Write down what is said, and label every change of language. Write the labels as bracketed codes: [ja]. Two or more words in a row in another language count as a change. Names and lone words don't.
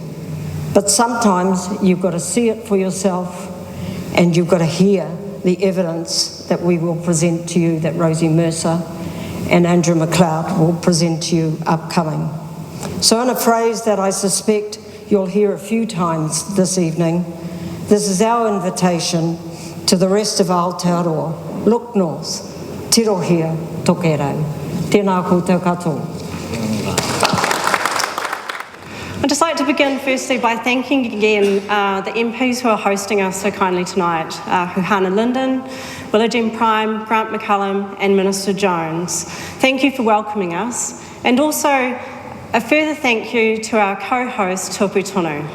[en] But sometimes you've got to see it for yourself, and you've got to hear the evidence that we will present to you, that Rosie Mercer and Andrew McLeod will present to you upcoming. So in a phrase that I suspect you'll hear a few times this evening, this is our invitation to the rest of Aotearoa. Look north, [mi] Tirohia Tokerau. Tēnā koutou katoa. [en] I'd just like to begin firstly by thanking again the MPs who are hosting us so kindly tonight, Huhana Linden, Willow Jean Prime, Grant McCullum and Minister Jones. Thank you for welcoming us, and also a further thank you to our co-host Tupu Tonu.